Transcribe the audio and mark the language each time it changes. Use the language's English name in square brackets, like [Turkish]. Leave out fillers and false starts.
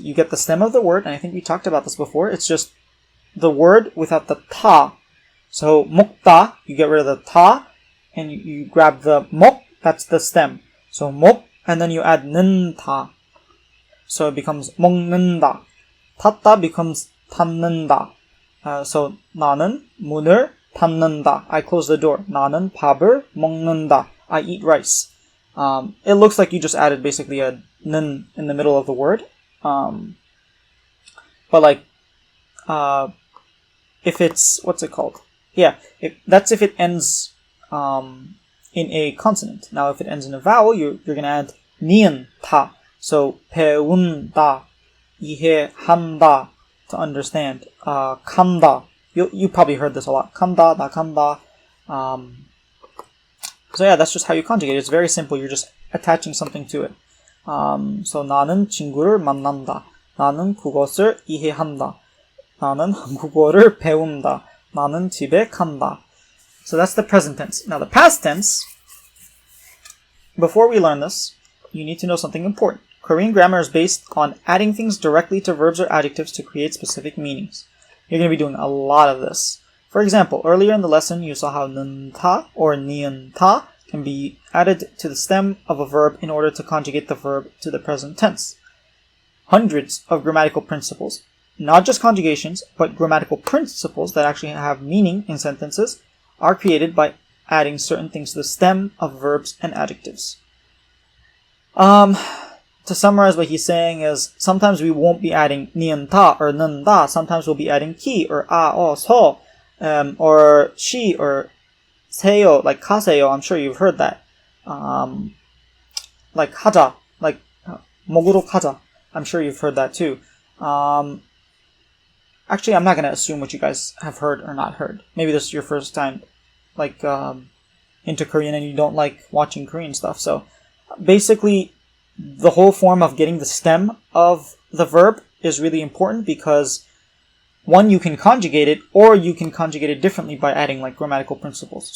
[English] You get the stem of the word, and I think we talked about this before. It's just the word without the ta. So 먹다, you get rid of the ta, and you grab the 먹, that's the stem. So 먹, and then you add 는다. So it becomes 먹는다. [Korean] 닫다 becomes 닫는다. [English] So [Korean] 나는 문을 닫는다. [English] I close the door. [Korean] 나는 밥을 먹는다. [English] I eat rice. It looks like you just added basically a 는 in the middle of the word. But like, if it's, what's it called? Yeah, that's if it ends in a consonant. Now if it ends in a vowel, you're going to add 니은, 타. So 배운다, 이해한다, to understand. [Korean] 간다. [English] You probably heard this a lot. [Korean] 간다, 나 간다. [English] So yeah, that's just how you conjugate. It's very simple. You're just attaching something to it. [Korean] So 나는 친구를 만난다. 나는 그것을 이해한다. 나는 한국어를 배운다. 나는 집에 간다. [English] So that's the present tense. Now the past tense, before we learn this, you need to know something important. Korean grammar is based on adding things directly to verbs or adjectives to create specific meanings. You're going to be doing a lot of this. For example, earlier in the lesson, you saw how 는타 or 니은타 can be added to the stem of a verb in order to conjugate the verb to the present tense. Hundreds of grammatical principles, not just conjugations, but grammatical principles that actually have meaning in sentences, are created by adding certain things to the stem of verbs and adjectives. To summarize what he's saying is, sometimes we won't be adding 니은타 or 는다, sometimes we'll be adding ki or 서, or she or 세요, like 가세요. I'm sure you've heard that. [Korean] Like 하자, like 먹으러 가자. [English] I'm sure you've heard that too. Actually, I'm not going to assume what you guys have heard or not heard. Maybe this is your first time like into Korean and you don't like watching Korean stuff. So basically, the whole form of getting the stem of the verb is really important because one, you can conjugate it, or you can conjugate it differently by adding like grammatical principles.